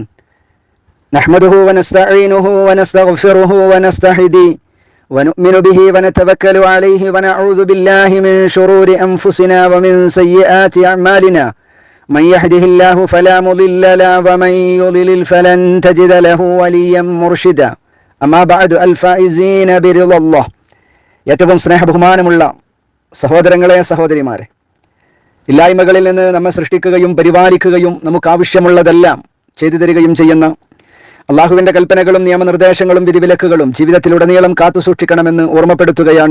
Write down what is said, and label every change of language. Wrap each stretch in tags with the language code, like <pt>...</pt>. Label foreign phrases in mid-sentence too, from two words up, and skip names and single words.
<ar>نحمده ونستعينه ونستغفره ونستهديه ونؤمن به ونتوكل عليه ونعوذ بالله من شرور أنفسنا ومن سيئات أعمالنا. من يهده الله فلا مضل له ومن يضلل فلن تجد له وليا مرشدا. أما بعد الفائزين برضا الله.</ar> <ml>ഏറ്റവും സ്നേഹബഹുമാനമുള്ള സഹോദരങ്ങളെ സഹോദരിമാരെ, ഇല്ലായ്മകളിൽ നിന്ന് നമ്മെ സൃഷ്ടിക്കുകയും പരിപാലിക്കുകയും നമുക്ക് ആവശ്യമുള്ളതെല്ലാം ചെയ്തു തരികയും ചെയ്യുന്ന അള്ളാഹുവിൻ്റെ കൽപ്പനകളും നിയമനിർദ്ദേശങ്ങളും വിധിവിലക്കുകളും ജീവിതത്തിലുടനീളം കാത്തു സൂക്ഷിക്കണമെന്ന് ഓർമ്മപ്പെടുത്തുകയാണ്.</ml>